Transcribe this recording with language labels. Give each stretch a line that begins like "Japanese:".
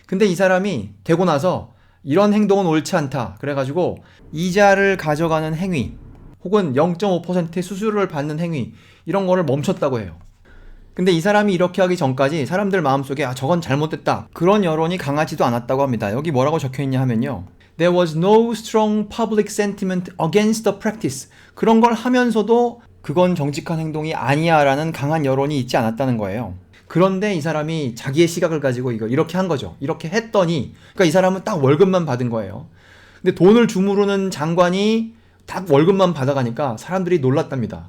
Korean: 근데 이 사람이 되고 나서 이런 행동은 옳지 않다. 그래가지고 이자를 가져가는 행위 혹은 0.5%의 수수료를 받는 행위 이런 거를 멈췄다고 해요. 근데 이 사람이 이렇게 하기 전까지 사람들 마음속에 저건 잘못됐다. 그런 여론이 강하지도 않았다고 합니다. 여기 뭐라고 적혀있냐 하면요.
English: There was no strong public sentiment against the practice.
Korean: 그런 걸 하면서도 그건 정직한 행동이 아니야 라는 강한 여론이 있지 않았다는 거예요. 그런데 이 사람이 자기의 시각을 가지고 이렇게 한 거죠. 이렇게 했더니 그러니까 이 사람은 딱 월급만 받은 거예요. 근데 돈을 주무르는 장관이 딱 월급만 받아가니까 사람들이 놀랐답니다.